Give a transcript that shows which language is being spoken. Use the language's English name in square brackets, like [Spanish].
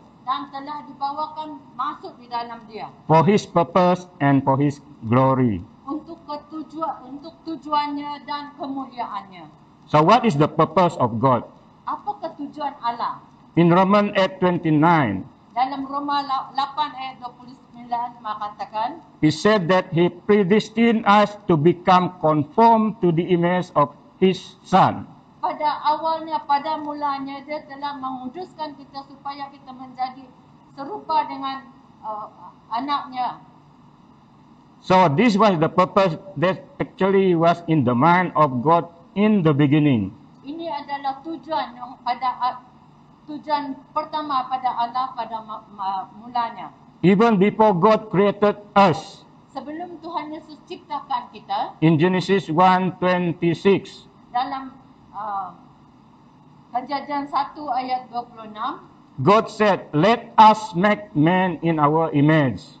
[Malay] dan telah dibawakan masuk di dalam Dia [English] for His purpose and for His glory. [Malay] untuk tujuannya dan kemuliaannya. [English] So what is the purpose of God? [Malay] Apa ketujuan Allah? [English] In Romans 8:29, [Malay] Dalam Roma 8 ayat 29 mengatakan, [English] He said that He predestined us to become conformed to the image of His Son. [Malay] pada mulanya Dia telah menguduskan kita supaya kita menjadi serupa dengan anaknya. [English] So this was the purpose that actually was in the mind of God in the beginning. [Malay] Ini adalah tujuan yang tujuan pertama pada Allah pada mulanya. [English] Even before God created us, [Malay] Sebelum Tuhan Yesus ciptakan kita, [English] in Genesis 1:26, [Malay] dalam Kejadian 1 ayat 26, [English] God said, "Let us make man in our image."